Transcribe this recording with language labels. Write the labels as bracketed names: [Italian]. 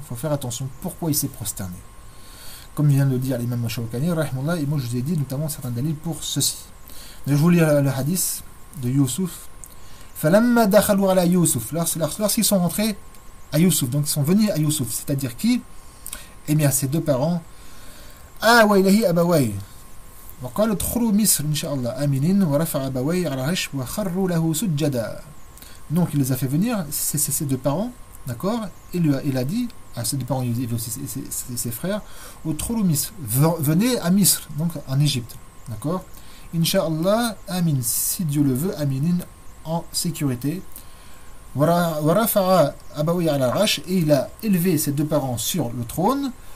[French] Il faut faire attention pourquoi il s'est prosterné, comme vient de le dire l'imam Ash-Shawkani, et moi je vous ai dit notamment certains dalils pour ceci. Je vous lis le hadith de Youssouf. [Arabic] Falamma dakhalu ala Youssouf, [French] lorsqu'ils sont rentrés à Youssouf, donc ils sont venus à Youssouf, c'est-à-dire qui? Eh bien, ses deux parents. [Arabic] Ah wa ilahi abaway. وقال ادخلوا مصر ان شاء الله امنين ورفع ابويه على العرش وخروا له سجدا. [French] Donc il les a fait venir, ses deux parents, D'accord? Il a dit à ses parents et aussi ses frères, venez à Misr, donc en Égypte. D'accord? Inch'Allah, Amin, si Dieu le veut, Aminin, en sécurité. Et il a élevé ses deux parents sur le trône.